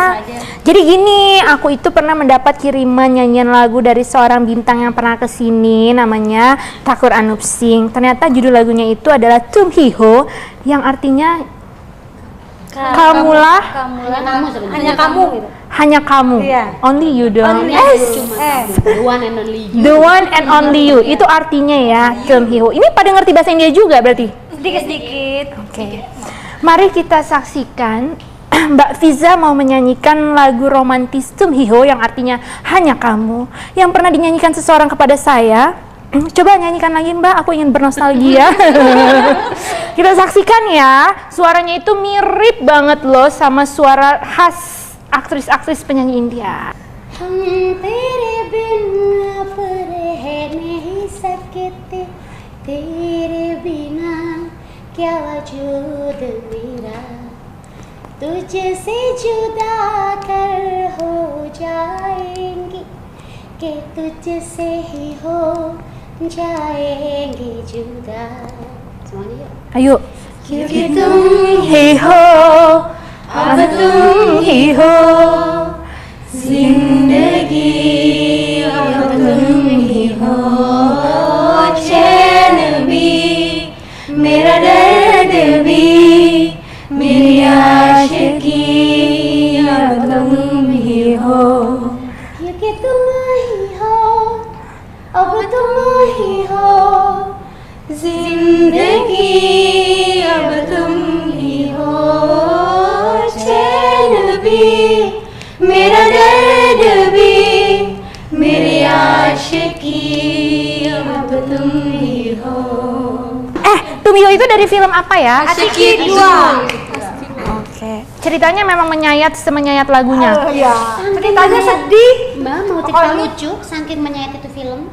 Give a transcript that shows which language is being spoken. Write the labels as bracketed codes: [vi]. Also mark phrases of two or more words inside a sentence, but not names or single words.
[id] Jadi gini, aku itu pernah mendapat kiriman nyanyian lagu dari seorang bintang yang pernah kesini, namanya Thakur Anup Singh. Ternyata judul lagunya itu adalah Tum Hi Ho, yang artinya kamulah, Kamu sebenarnya. Hanya kamu gitu. hanya kamu, Iya. [en] only you dong. Only Yes. The one and only you. The one and only you, [id] itu artinya ya, Tum Hi Ho. Ini pada ngerti bahasa India juga berarti? Sedikit-sedikit. Oke. Mari kita saksikan Mbak Fiza mau menyanyikan lagu romantis Tum Hi Ho yang artinya hanya kamu, yang pernah dinyanyikan seseorang kepada saya. Coba nyanyikan lagi Mbak, aku ingin bernostalgia. Kita saksikan ya, suaranya itu mirip banget loh sama suara khas aktris-aktris penyanyi India. [hi] तेरे बिन अब रह नहीं सकते, तेरे बिना क्या वजूद मेरा, तुझसे जुदा कर हो जाएंगे, कि तुझसे ही हो जाएंगे जुदा. [id] Semuanya yuk. Ayo. [hi] क्योंकि तुम Hi ho, अब तुम ही हो, जिंदगी अब तुम ही हो, चैन भी, मेरा दर्द भी, मेरी आशिकी अब तुम ही हो. क्योंकि तुम ही हो, अब तुम ही हो, जिंदगी अब तुम ही हो, चैन भी, मेरा दर्द भी, [id] Tumio itu dari film apa ya? Ashiki 2. Oke. Ceritanya memang semenyayat lagunya. Ceritanya sedih. Mbak mau cerita lucu, saking menyayat itu film.